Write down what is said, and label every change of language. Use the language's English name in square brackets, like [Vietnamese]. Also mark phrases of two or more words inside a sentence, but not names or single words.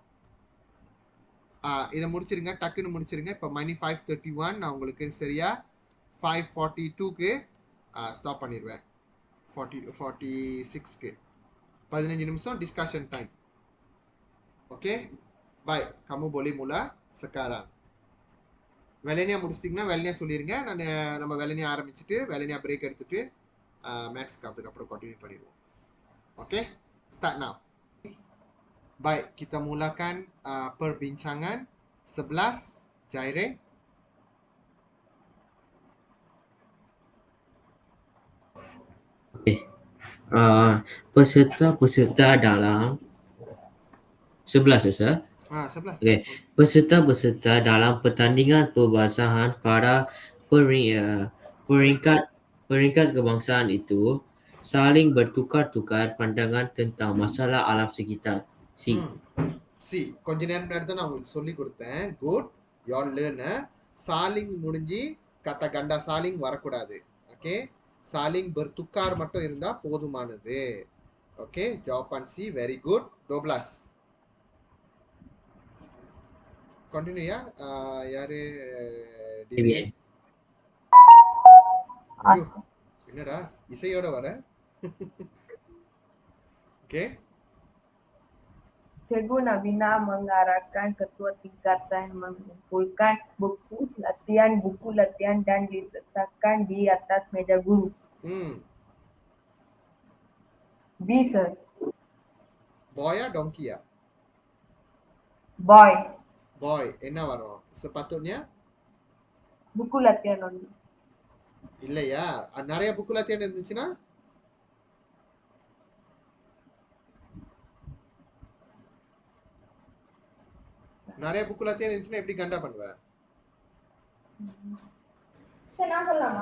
[Tamil] இதை முடிச்சிருங்க, டக்குன்னு முடிச்சிருங்க. இப்போ மணி 5:31. நான் உங்களுக்கு சரியா 5:42க்கு ஸ்டாப் பண்ணிடுவேன். 46க்கு 15 நிமிஷம் டிஸ்கஷன் டைம். ஓகே, பாய். [Malay] kamu boleh mula sekarang. [Tamil] வெள்ளனியா முடிச்சிட்டிங்கன்னா வெள்ளனியா சொல்லிருங்க. நம்ம வெள்ளனியா ஆரம்பிச்சுட்டு வெள்ளனியா பிரேக் எடுத்துட்டு மேக்ஸ்க்கு அதுக்கப்புறம் கண்டினியூ பண்ணிடுவோம். ஓகே, [English] start now. [Malay] Baik, kita mulakan perbincangan 11. Jaire. Okay. Peserta-peserta dalam 11 ya, Sir? 11. Okay. Peserta-peserta dalam pertandingan perbahasan pada peringkat kebangsaan itu saling bertukar-tukar pandangan tentang masalah alam sekitar. [Tamil] சி கொஞ்ச நேரம் முன்னாடி தான் நான் உங்களுக்கு சொல்லி கொடுத்தேன். [English] good, your learner. [Tamil] சாலிங் முடிஞ்சு [Malay] kata ganda [Tamil] சாலிங் வரக்கூடாது. ஓகே, [Malay] saling bertukar [Tamil] மட்டும் இருந்தா போதுமானது. ஓகே, [Malay] jawapan C [English] very good. 12. [Tamil] கண்டினியூ யா. யாரு டிவியன்? ஐயோ, என்னடா இசையோட வர? ஓகே. [Malay] Cikgu Nabina mengarahkan ketua tingkatan mengumpulkan buku latihan dan diletakkan di atas meja guru. [English] B, sir. Boy ya donkey ya? Boy. Boy, [Tamil] என்ன வரும்? [Malay] sepatutnya buku latihan only. [Tamil] இல்லையா? நிறைய [Malay] buku latihan [Tamil] இருந்துச்சுன்னா நிறைய [Malay] buku latihan [Tamil] இருந்துச்சுன்னா எப்படி கண்டா பண்ணுவ? சார் நான் சொல்லலாமா?